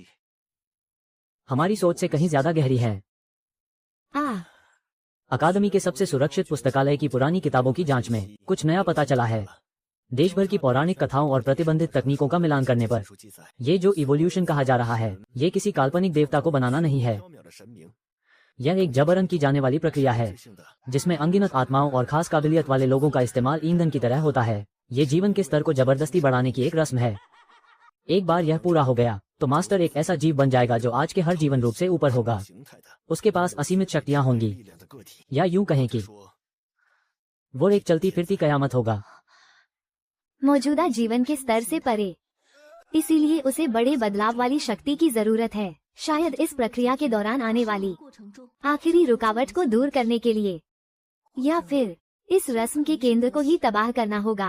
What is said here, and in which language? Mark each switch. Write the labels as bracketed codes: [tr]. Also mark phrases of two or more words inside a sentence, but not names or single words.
[hi] हमारी सोच से कहीं ज्यादा गहरी हैं। अकादमी के सबसे सुरक्षित पुस्तकालय की पुरानी किताबों की जांच में कुछ नया पता चला है। देश भर की पौराणिक कथाओं और प्रतिबंधित तकनीकों का मिलान करने पर [zh] 书记载， [hi] ये जो इवोल्यूशन कहा जा रहा है, ये किसी काल्पनिक देवता को बनाना नहीं है। [zh] 缥缈的神明， [hi] यह एक जबरन की जाने वाली प्रक्रिया है, [zh] 性的 [hi] जिसमें अनगिनत आत्माओं और खास काबिलियत वाले लोगों का इस्तेमाल ईंधन की तरह होता है। ये जीवन के स्तर को जबरदस्ती बढ़ाने की एक रस्म है। एक बार यह पूरा हो गया तो मास्टर एक ऐसा जीव बन जाएगा जो आज के हर जीवन रूप से ऊपर होगा। [zh] 形态的 [hi] उसके पास असीमित शक्तियां होंगी, [zh] 力量的个体。 [hi] या यूं कहें कि [zh] 说 [hi] वो एक चलती फिरती कयामत होगा। मौजूदा जीवन के स्तर से परे, इसीलिए उसे बड़े बदलाव वाली शक्ति की जरूरत है। शायद इस प्रक्रिया के दौरान आने वाली [zh] 过程中， [hi] आखिरी रुकावट को दूर करने के लिए, या फिर इस रस्म के केंद्र को ही तबाह करना होगा।